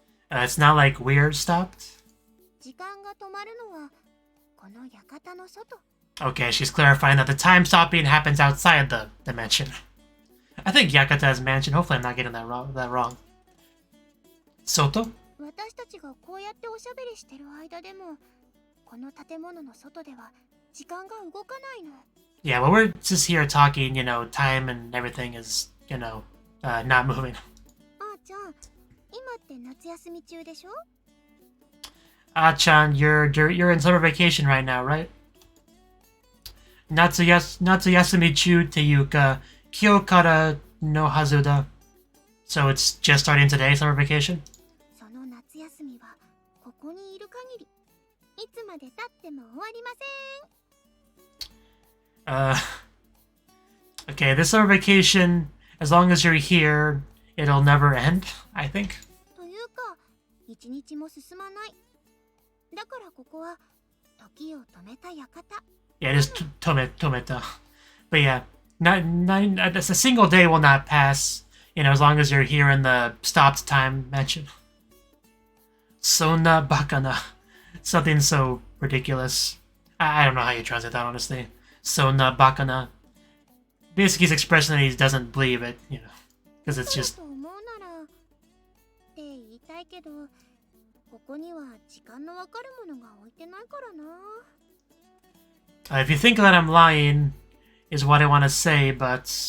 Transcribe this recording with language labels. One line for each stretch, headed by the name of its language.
English: It's not like weird stopped?
Japanese: 時間が止まるのはこの館の外。
English: Okay, she's clarifying that the time stopping happens outside the mansion. I think Yakata's mansion. Hopefully I'm not getting that wrong.
Japanese: Soto? 私たちがこうやっておしゃべりしてる間でもこの建物の外では時間が動かないの。
English: Yeah, well, we're just here talking, you know, time and everything is, you know, not moving.
Japanese: あーちゃん、今って夏休み中でしょ？
English: Ah-chan, you're in summer vacation right now, right?
Japanese: Natsu yasumi chu te yuka, kyo kara no hazu da.
English: So it's just starting today, summer vacation?
Japanese: その夏休みはここにいる限りいつまで経っても終わりません。
English: Okay, this summer vacation, as long as you're here, it'll never end, I think.
Japanese: というか、一日も進まない。だからここは時を止めた館。
English: Yeah, it is Tometa. But yeah, a single day will not pass, you know, as long as you're here in the stopped time mansion.
Japanese: Sonna bakana.
English: Something so ridiculous. I don't know how you translate that, honestly.
Japanese: Sonna bakana.
English: Basically, he's expressing that he doesn't believe it, you know, because it's just...
Japanese: そうだと思うならって言いたいけど、ここには時間のわかるものが置いてないからな。
English: If you think that I'm lying, is what I want to say, but...